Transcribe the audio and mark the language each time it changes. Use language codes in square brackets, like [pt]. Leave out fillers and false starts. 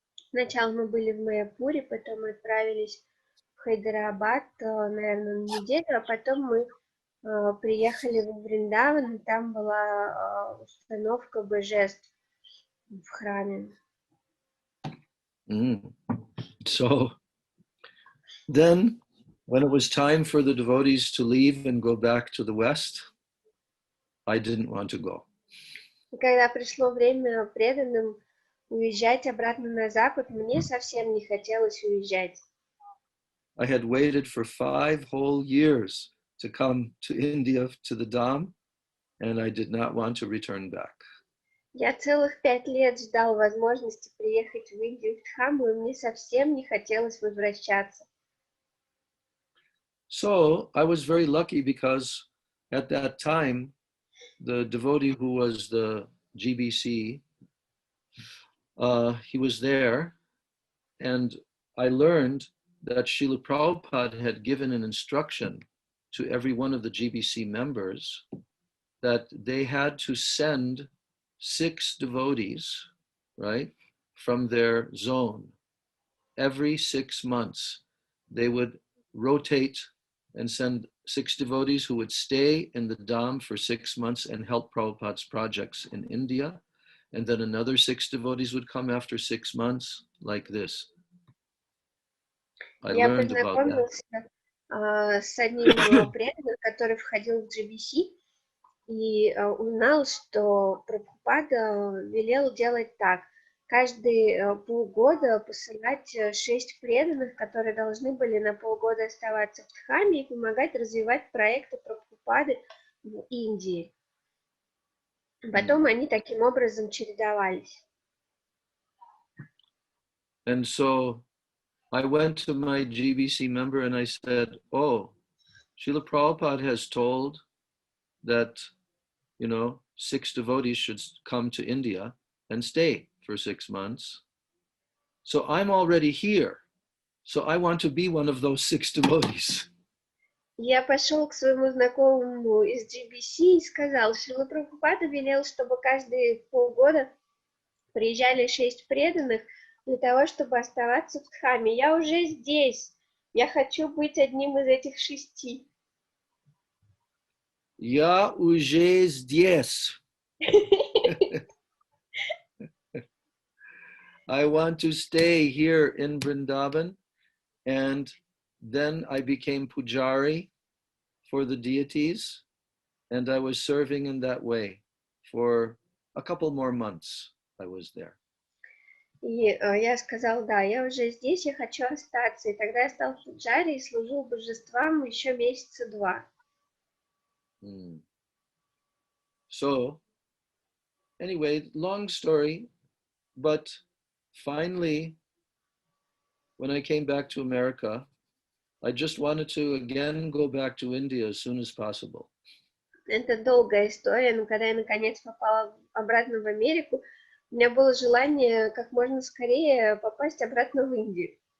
[ru] Сначала мы были в Майяпуре, потом мы отправились в Хайдарабад, наверное, на неделю, а потом мы приехали в Вриндаван, и там была установка божеств в храме. [en] So then, when it was time for the devotees to leave and go back to the West, I didn't want to go. [ru] И когда пришло время преданным уезжать обратно на Запад, мне совсем не хотелось уезжать. [en] I had waited for 5 whole years to come to India, to the Dham, and I did not want to return back. [ru] Я целых 5 лет ждал возможности приехать в Индию, в Дхамму, и мне совсем не хотелось возвращаться. [en] So I was very lucky because at that time, the devotee who was the GBC, he was there, and I learned that Srila Prabhupada had given an instruction to every one of the GBC members that they had to send 6 devotees, right, from their zone. Every 6 months, they would rotate and send 6 devotees who would stay in the Dham for 6 months and help Prabhupada's projects in India. And then another 6 devotees would come after 6 months, like this. [ru] Я познакомился с одним преданным, который входил в GBC, и узнал, что Прабхупада велел делать так. Каждые полгода посылать 6 преданных, которые должны были на полгода оставаться в Дхамме и помогать развивать проекты Прабхупады в Индии. Потом они таким образом чередовались. [en] And so I went to my GBC member and I said, oh, Srila Prabhupada has told that, 6 devotees should come to India and stay for 6 months. So I'm already here. So I want to be one of those 6 devotees. [ru] Я пошел к своему знакомому из GBC и сказал, Шрила Прабхупада велел, чтобы каждые полгода приезжали 6 преданных для того, чтобы оставаться в Дхамме. Я уже здесь. Я хочу быть одним из этих 6. Я уже здесь. [en] I want to stay here in Vrindavan, and then I became pujari for the deities, and I was serving in that way for a couple more months. I was there. [ru] И я сказал, да, я уже здесь, я хочу остаться. И тогда я стал пуджари и служил божествам еще месяца 2. [en] So, anyway, long story, but finally, when I came back to America, I just wanted to again go back to India as soon as possible. [ru] Это долгая история, но когда я наконец попала обратно в Америку, у меня было желание как можно скорее попасть обратно в Индию.